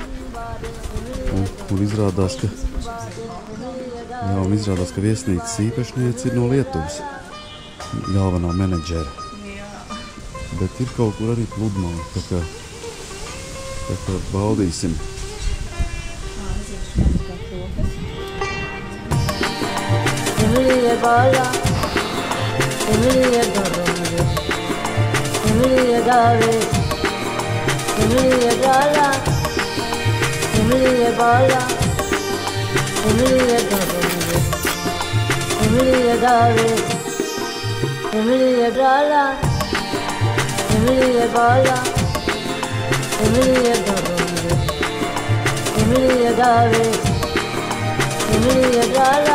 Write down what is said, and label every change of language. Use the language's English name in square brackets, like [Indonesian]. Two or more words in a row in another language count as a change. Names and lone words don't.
[Latvian] Un izrādās, ka viesnīcas īpašniece ir no Lietuvas, galvenā menedžera. Bet ir kaut kur arī pludmale, tā kā baudīsim. [Italian] Emilia balla, Emilia dorme, Emilia dave, Emilia gala, Emilia balla, Emilia dorme, Emilia dave, Emilia gala, Emilia balla, Emilia dorme, Emilia dave, Emilia gala.